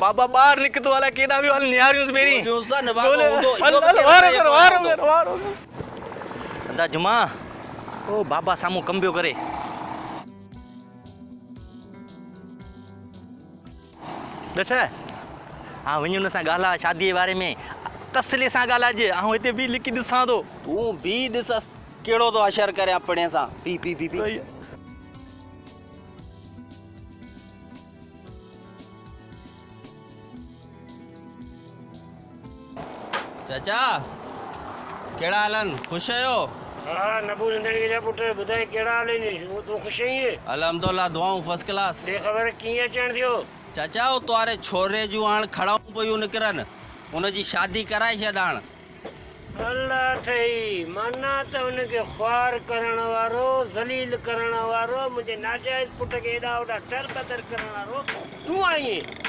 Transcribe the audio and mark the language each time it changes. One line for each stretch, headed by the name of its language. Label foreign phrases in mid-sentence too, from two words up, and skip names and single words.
Sindhi: बाबा ॿाहिरि निकितो अलाए केॾां वियो, हल निहारियूंसि पहिरीं। दा जुमा ओ बाबा साम्हूं कमु पियो करे। ॾिस हा वञी हुन सां ॻाल्हाए शादीअ जे बारे में, तसले सां ॻाल्हाइजे। ऐं हिते बि लिकी ॾिसां थो। तूं बि ॾिस कहिड़ो थो असरु करे पिणे सां। पी पी पी पी चाचा कहिड़ा हालनि? ख़ुशि आहियो? हा नबू नंदड़ी जा पुट ॿुधाए कहिड़ा हाल आहिनि? तूं ख़ुशि आहीं? अल्हम्दुलिल्लाह दुआऊं
English: first class.
Sindhi: दे ख़बर कीअं अचणु थियो? चाचा वो तुआरे छोरे जूं हाणे खड़ाऊं पियूं निकिरनि, हुनजी शादी कराए छॾ हाणे। अल्लाह अथई माना त हुनखे ख्वार करण वारो, ज़लील करण वारो, मुंहिंजे नाजाइज़ पुट खे हेॾा होॾा दर बदर करण वारो तूं आहीं।